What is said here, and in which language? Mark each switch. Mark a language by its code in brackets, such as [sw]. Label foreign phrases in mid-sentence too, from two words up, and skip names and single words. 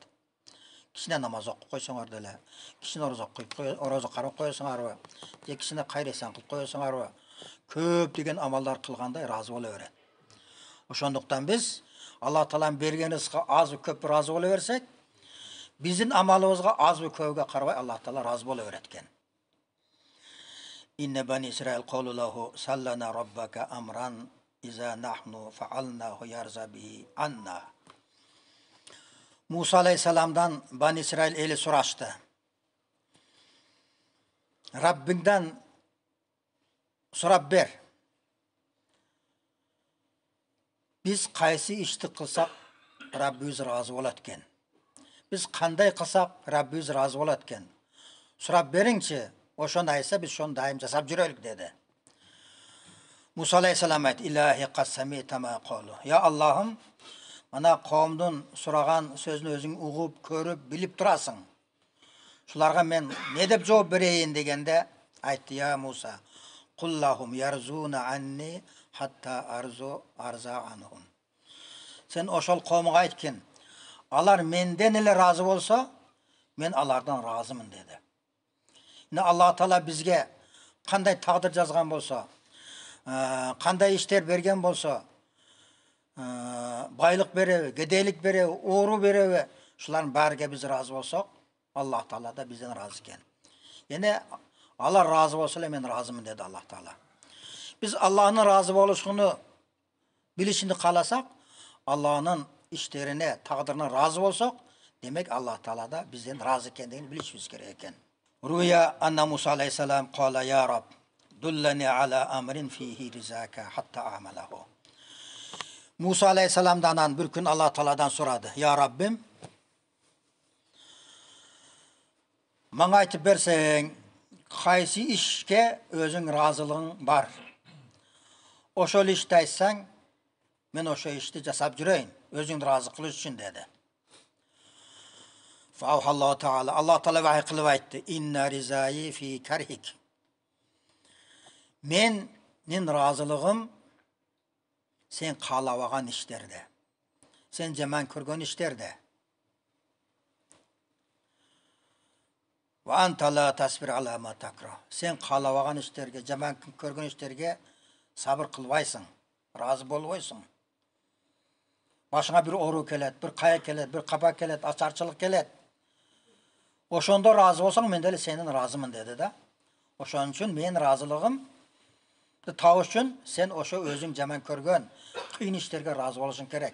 [ky] Кичине намаз окуп койсоңор деле, кичине орозо карап койсоңарбы, же кичине кайыр эсен кылып койсоңарбы, көп деген амалдар кылгандай разы боло берет. Ошондуктан биз Алла Тааланын берген рызкы азбы көппү разы боло берсек, биздин амалыбызга азбы көпкө карабай Алла Таала разы боло берет экен. [ar] إن بني إسرائيل قالوا له سل لنا ربك أمرا إذا نحن فعلناه يرضى به عنا. [ky] Муса алейхиссаламдан Бани Исраил эли сурашты. Раббиңден сурап бер. Biz кайсы ишти кылсак Раббибиз разы болот экен. Biz кандай кылсак Раббибиз разы болот экен. Сурап бериңчи, ошону айтса биз ошону дайым жасап жүрөлүк деди. Муса алейхиссалам айтты: [ar] إلهي قد سمعت ما قالوا. [ky] Я Аллахым, ана коомдун сураган сөзүн өзүң угуп, көрүп, билип турасың. Шуларга мен не деп жооп берейин дегенде айтты: [ar] يا موسى قل لهم يرضون عني حتى أرضى عنهم. [ky] Сен ошол коомго айткин, алар менден эле разы болсо, мен алардан разымын деди. Алла Таала бизге кандай тагдыр жазган болсо, кандай иштер берген болсо, байлык береби, кедейлик береби, оору береби, шулардын баарыга биз разы болсок, Алла Таала да бизден разы экен. Эне алар разы болсо эле мен разымын деди Алла Таала. Биз Аллахтын разы болушуну билишини кааласак, Аллахтын иштерине, тагдырына разы болсок, демек Алла Таала да бизден разы экендигин билишибиз керек экен. [ar] روي أن موسى عليه السلام قال: يا رب دلني على أمر فيه رضاك حتى أعمله. [ky] Муса алейхиссаламдан bir күн Алла Тааладан сурады: Я Раббим, мага айтып берсең, кайсы ишке өзүң разылыгың бар? Ошол ишти айтсаң, мен ошо ишти жасап жүрөйүн, өзүңдү разы кылыш үчүн деди. Алла Таала вахий кылып айтты: [ar] إن رضائي في كرهك. [ky] Менин разылыгым сен каалабаган иштерде, сен жаман көргөн иштерде. [ar] وأنت لا تصبر على ما تكره. [ky] Сен каалабаган иштерге, жаман көргөн иштерге сабыр кылбайсың, разы болбойсуң. Башыңа bir оору келет, bir кайы келет, bir капа келет, ачарчылык келет. Ошондо разы болсоң, мен деле сенин разымын деди да. Ошон үчүн мен разылыгым табыш үчүн сен ошо өзүң жаман көргөн кыйын иштерге разы болушуң керек.